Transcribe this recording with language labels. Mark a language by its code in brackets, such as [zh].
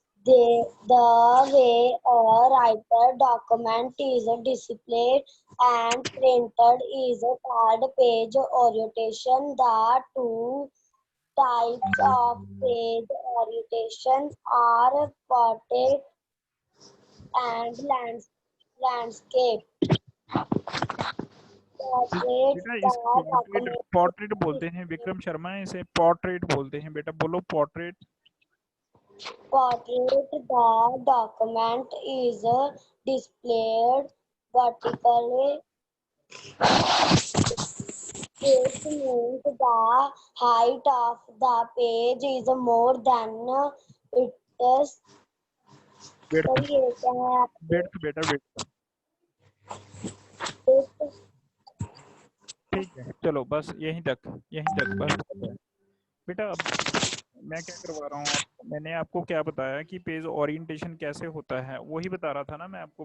[en] The way a writer document is displayed and printed is called page orientation. The two types of page orientation are portrait and landscape. Portraits [hi] बेटा इस [en] the document [hi] portrait बोलते हैं, विक्रम शर्मा इसे portrait बोलते हैं। बेटा बोलो portrait. [en] portrait the document is displayed vertically. It means the height of the page is more than its weight [hi] sorry ये क्या है [en] Wait बेटा wait. [hi] आपके ठीक है चलो बस यहीं तक बस। बेटा अब मैं क्या करवा रहा हूँ आपको, मैंने आपको क्या बताया कि पेज ओरिएंटेशन कैसे होता है, वही बता रहा था ना मैं आपको।